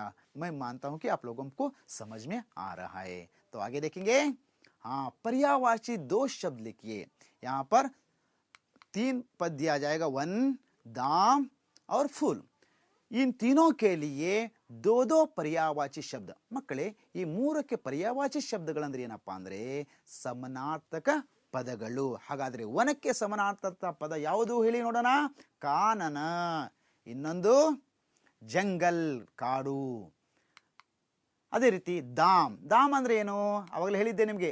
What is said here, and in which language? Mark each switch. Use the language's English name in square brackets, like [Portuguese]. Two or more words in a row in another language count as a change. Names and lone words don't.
[Hindi] मैं मानता हूं कि आप लोगों को समझ में आ रहा है. तो आगे देखेंगे. हाँ पर्यायवाची दो शब्द लिखिए. यहाँ पर 3 पद दिया जाएगा. वन, दाम और फूल. इन तीनों के लिए दो दो पर्यायवाची शब्द. [Kannada] ಮಕ್ಕಳೇ ಈ ಮೂರಕ್ಕೆ ಪರ್ಯಾಯವಾಚಿ ಶಬ್ದಗಳಂದ್ರೆ ಏನಪ್ಪಾ ಅಂದ್ರೆ ಸಮನಾರ್ಥಕ ಪದಗಳು. ಹಾಗಾದ್ರೆ ವನಕ್ಕೆ ಸಮನಾರ್ಥಕ ಪದ ಯಾವುದು ಹೇಳಿ ನೋಡೋಣ? ಕಾನನ. ಇನ್ನೊಂದು ಜಂಗಲ್ ಕಾಡು. ಅದೇ ರೀತಿ ದಾಮ್. ದಾಮ್ ಅಂದ್ರೆ ಏನು? ಅವಾಗಲೇ ಹೇಳಿದ್ದೆ ನಿಮಗೆ.